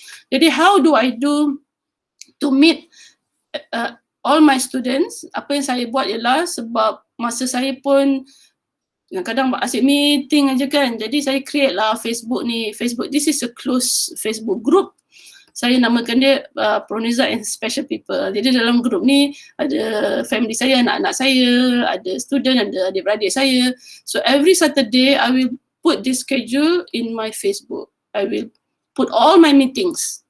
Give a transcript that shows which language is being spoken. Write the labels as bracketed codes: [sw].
[ms] Jadi [en] how do I do to meet all my students? [ms] Apa yang saya buat ialah sebab masa saya pun kadang-kadang asyik meeting aja kan. Jadi saya create lah Facebook ni. [en] Facebook, this is a close Facebook group. [ms] Saya namakan dia Proniza and Special People. Jadi dalam grup ni ada family saya, anak-anak saya, ada student, ada adik-beradik saya. [en] So every Saturday I will put this schedule in my Facebook. I will put all my meetings.